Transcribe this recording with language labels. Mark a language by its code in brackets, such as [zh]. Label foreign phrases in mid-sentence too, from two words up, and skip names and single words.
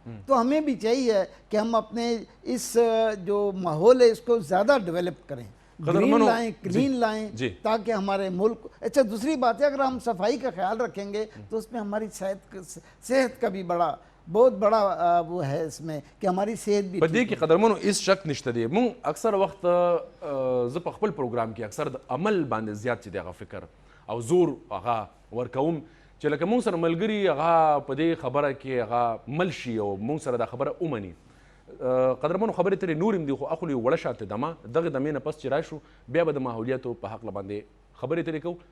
[ur] تو ہمیں بھی چاہیے کہ ہم اپنے اس جو ماحول ہے اس کو زیادہ ڈیولپ کریں, گرین لائیں, کلین لائیں, تاکہ ہمارے ملک. اچھا دوسری بات ہے اگر ہم صفائی کا خیال رکھیں گے تو اس میں ہماری صحت کا بھی بہت بڑا وہ ہے اس میں کہ ہماری صحت بھی. [ps] په دې کې قدرمنو هیڅ شک نشته دی. مونږ اکثر وخت زه په خپل پروګرام کې اکثر د عمل باندې زیات چې دی هغه فکر او زور هغه ورکوم چې لکه مونږ سره ملګري هغه په دې خبره کې هغه مل شي او مونږ سره دا خبره ومني. قدرمنو خبرې ترې نور هم دي خو اخلو یو وړه شاته دمه دغه دمې نه پس چې راشو بیا به د ماحولیاتو په هکله باندې خبرې ترې کوو.